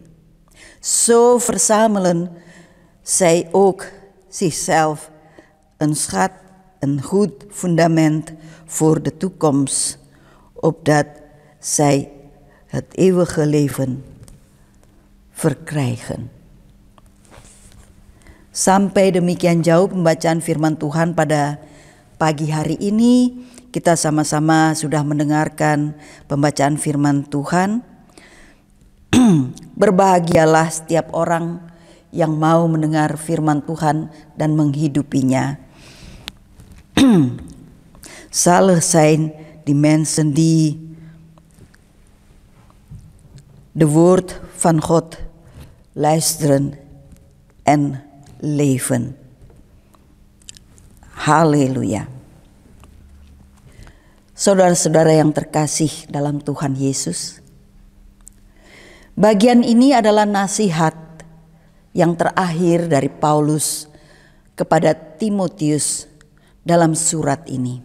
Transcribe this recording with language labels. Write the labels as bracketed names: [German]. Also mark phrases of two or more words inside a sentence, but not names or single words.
[Dutch] Zo verzamelen zij ook zichzelf een schat, een goed fundament voor de toekomst, opdat zij het eeuwige leven verkrijgen. [Indonesian] Sampai demikian jauh pembacaan firman Tuhan pada pagi hari ini. Kita sama-sama sudah mendengarkan pembacaan firman Tuhan. Berbahagialah setiap orang yang mau mendengar firman Tuhan dan menghidupinya. [Dutch] Zalig zijn die mensen die The woord van God luisteren en leven. [Indonesian] Haleluya. Saudara-saudara yang terkasih dalam Tuhan Yesus, bagian ini adalah nasihat yang terakhir dari Paulus kepada Timotius dalam surat ini.